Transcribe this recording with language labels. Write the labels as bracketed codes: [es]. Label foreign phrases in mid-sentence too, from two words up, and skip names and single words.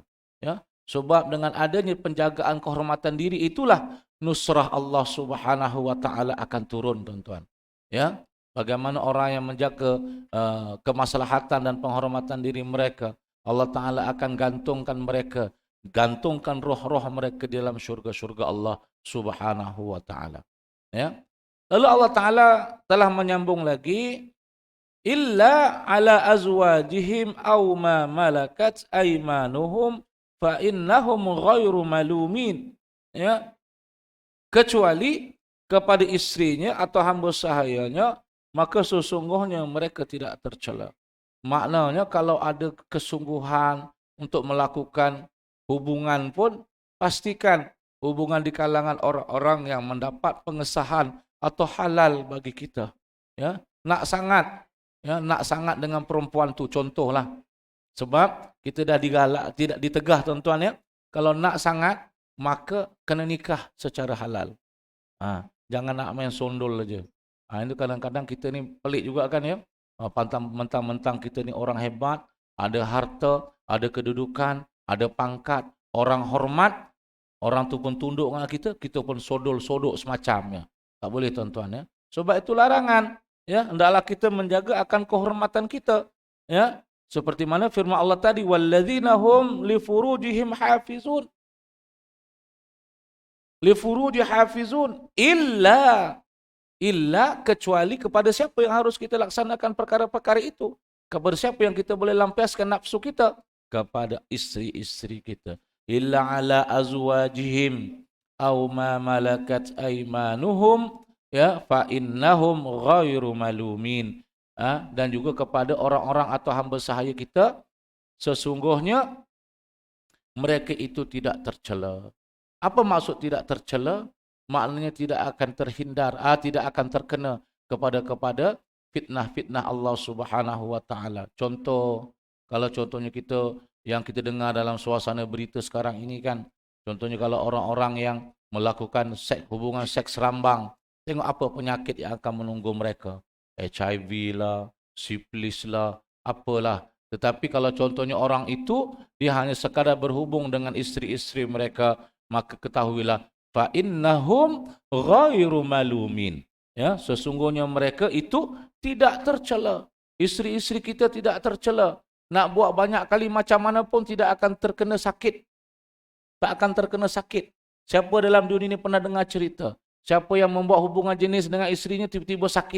[ms] Ya, sebab dengan adanya penjagaan kehormatan diri itulah nusrah Allah [ar] سبحانه وتعالى [ms] akan turun, tuan-tuan. Ya, bagaimana orang yang menjaga kemaslahatan dan penghormatan diri mereka, Allah Ta'ala akan gantungkan roh-roh mereka di dalam syurga-syurga Allah [ar] سبحانه وتعالى. [ms] Ya. Lalu Allah Ta'ala telah menyambung lagi, [ar] إلا على أزواجهم أو ما ملكت أيمانهم فإنهم غير ملومين. [ms] Ya, kecuali kepada istrinya atau hamba sahayanya, maka sesungguhnya mereka tidak tercela. Maknanya kalau ada kesungguhan untuk melakukan hubungan pun, pastikan hubungan di kalangan orang-orang yang mendapat pengesahan atau halal bagi kita. Ya, nak sangat, ya, nak sangat dengan perempuan tu contohlah. Sebab kita dah digalak, tidak ditegah tuan-tuan ya. Kalau nak sangat, maka kena nikah secara halal. Jangan nak main sondol aja. Itu kadang-kadang kita ni pelik juga kan ya. Mentang-mentang kita ni orang hebat, ada harta, ada kedudukan, ada pangkat, orang hormat, orang tu pun tunduk dengan kita pun sodol-sodok semacamnya. Tak boleh tuan-tuan ya. Sebab itu larangan. Ya, hendaklah kita menjaga akan kehormatan kita. Ya, seperti mana firman Allah tadi, [ar] والذين هم لفروجهم حافظون. لفروج حافظون إلا [ms] kecuali kepada siapa yang harus kita laksanakan perkara-perkara itu. Kepada siapa yang kita boleh lampiaskan nafsu kita? Kepada isteri-isteri kita. [ar] إلا على أزواجهم أو ما ملكت أيمانهم ya فإنهم غير ملومين. [ms] Dan juga kepada orang-orang atau hamba sahaya kita, sesungguhnya mereka itu tidak tercela. Apa maksud tidak tercela? Maknanya tidak akan terhindar, tidak akan terkena kepada fitnah-fitnah Allah [ar] سبحانه وتعالى. [ms] Contoh, kalau contohnya yang kita dengar dalam suasana berita sekarang ini kan, contohnya kalau orang-orang yang melakukan hubungan seks rambang, tengok apa penyakit yang akan menunggu mereka. HIV lah, sifilis lah, apalah. Tetapi kalau contohnya orang itu, dia hanya sekadar berhubung dengan isteri-isteri mereka, maka ketahuilah [ar] فإنهم غير ملومين. [ms] Ya, sesungguhnya mereka itu tidak tercela. Isteri-isteri kita tidak tercela. Nak buat banyak kali macam mana pun tidak akan terkena sakit. Tak akan terkena sakit. Siapa dalam dunia ini pernah dengar cerita? Siapa yang membuat hubungan jenis dengan isterinya tiba-tiba sakit?